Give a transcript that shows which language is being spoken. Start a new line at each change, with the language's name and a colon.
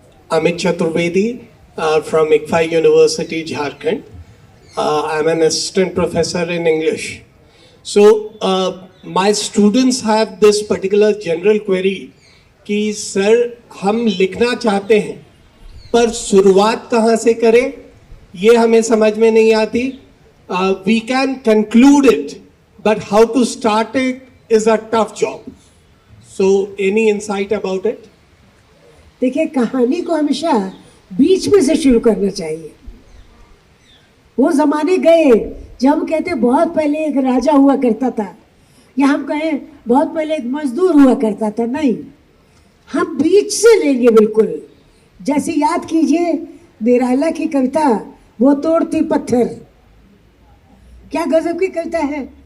English: Amit Chaturvedi from ICFA University, Jharkhand. I'm an assistant professor in English. So, my students have this particular general query
Hindi: कि sir हम लिखना चाहते हैं पर शुरुआत कहाँ से करें ये हमें समझ में नहीं आती.
English: We can conclude it, but how to start it is a tough job. So, any insight about it?
Hindi: देखिए, कहानी को हमेशा बीच में से शुरू करना चाहिए। वो जमाने गए जब हम कहते बहुत पहले एक राजा हुआ करता था, या हम कहें बहुत पहले एक मजदूर हुआ करता था। नहीं, हम बीच से लेंगे बिल्कुल। जैसे याद कीजिए निराला की कविता वो तोड़ती पत्थर, क्या गजब की कविता है।